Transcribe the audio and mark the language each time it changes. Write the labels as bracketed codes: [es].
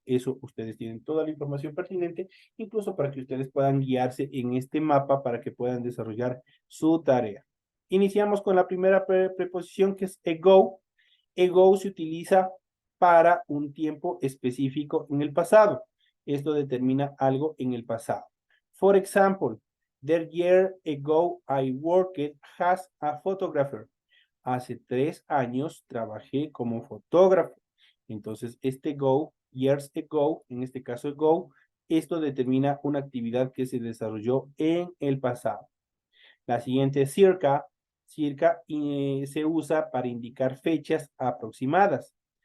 [es] Eso ustedes tienen toda la información pertinente, incluso para que ustedes puedan guiarse en este mapa para que puedan desarrollar su tarea. Iniciamos con la primera preposición, que es ago. Ago se utiliza para un tiempo específico en el pasado. Esto determina algo en el pasado. [en] For example, the year ago I worked as a photographer. [es] Hace 3 años trabajé como fotógrafo. Entonces, este ago, years ago, en este caso ago, esto determina una actividad que se desarrolló en el pasado. La siguiente es circa. Circa se usa para indicar fechas aproximadas.